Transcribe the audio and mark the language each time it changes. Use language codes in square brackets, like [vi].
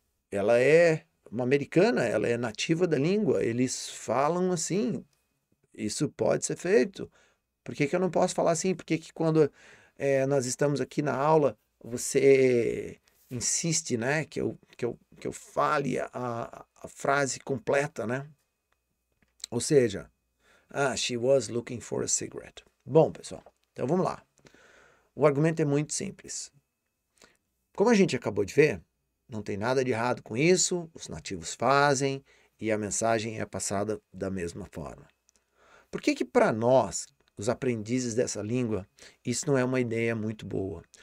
[pt] Ela é uma americana, ela é nativa da língua, eles falam assim, isso pode ser feito. Por que eu não posso falar assim? Por que quando nós estamos aqui na aula, você insiste, né, que eu fale a frase completa, né? Ou seja, [en] she was looking for a cigarette. [pt] Bom, pessoal, então vamos lá. O argumento é muito simples. Como a gente acabou de ver, não tem nada de errado com isso, os nativos fazem e a mensagem é passada da mesma forma. Por que para nós, os aprendizes dessa língua, isso não é uma ideia muito boa?